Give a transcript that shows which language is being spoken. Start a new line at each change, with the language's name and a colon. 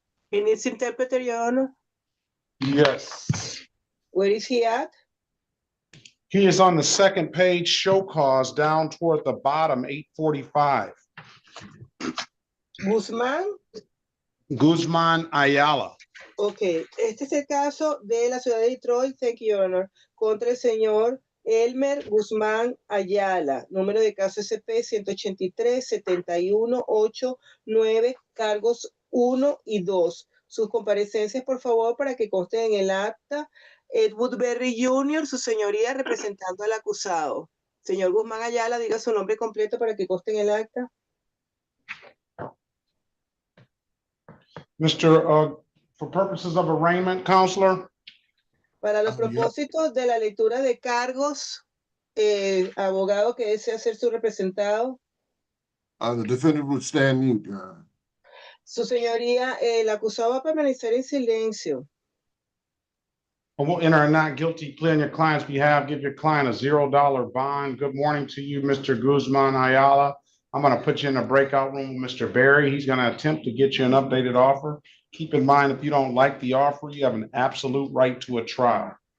English: He needs interpreter, Your Honor. Yes. Where is he at? He is on the second page, show cause, down toward the bottom, 845. Guzman Ayala.
Spanish: Ok, este es el caso de la ciudad de Detroit,
English: thank you, Your Honor,
Spanish: contra el señor Elmer Guzmán Ayala, número de caso SP 183-7189, cargos 1 y 2. Sus comparecencias, por favor, para que consten en el acta. Edward Berry Jr., su señoría, representando al acusado. Señor Guzmán Ayala, diga su nombre completo para que conste en el acta.
English: Mr. For purposes of arraignment, counselor.
Spanish: Para los propósitos de la lectura de cargos, abogado que desea ser su representado.
English: The defendant would stand mute, Your Honor.
Spanish: Su señoría, el acusado va a permanecer en silencio.
English: We'll enter a not guilty plea on your client's behalf. Give your client a $0 bond. Good morning to you, Mr. Guzman Ayala. I'm going to put you in a breakout room with Mr. Berry. He's going to attempt to get you an updated offer. Keep in mind, if you don't like the offer, you have an absolute right to a trial.